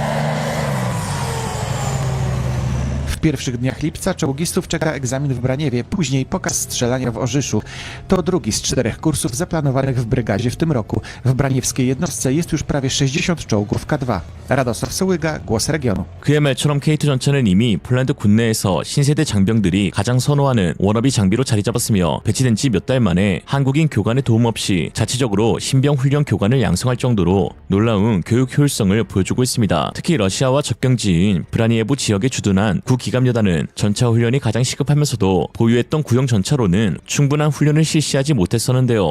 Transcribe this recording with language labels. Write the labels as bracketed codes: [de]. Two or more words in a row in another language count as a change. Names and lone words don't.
[pl] W pierwszych dniach lipca czołgistów czeka egzamin w Braniewie, później pokaz strzelania w Orzyszu. To drugi z 4 kursów zaplanowanych w brygadzie w tym roku. W braniewskiej jednostce jest już prawie 60 czołgów K2. Radosław Sołyga, Głos Regionu. [ko] 그의 말처럼 K2 전차는 이미 폴란드 군내에서 신세대 장병들이 가장 선호하는 워너비 장비로 자리 잡았으며 배치된 지 몇 달 만에 한국인 교관의 도움 없이 자체적으로 신병 훈련 교관을 양성할 정도로 놀라운 교육 효율성을 보여주고 있습니다. 특히 러시아와 접경지인 브라니에브 지역에 주둔한 구기갑여단은 전차 훈련이 가장 시급하면서도 보유했던 구형 전차로는 충분한 훈련을 실시하지 못했었는데요.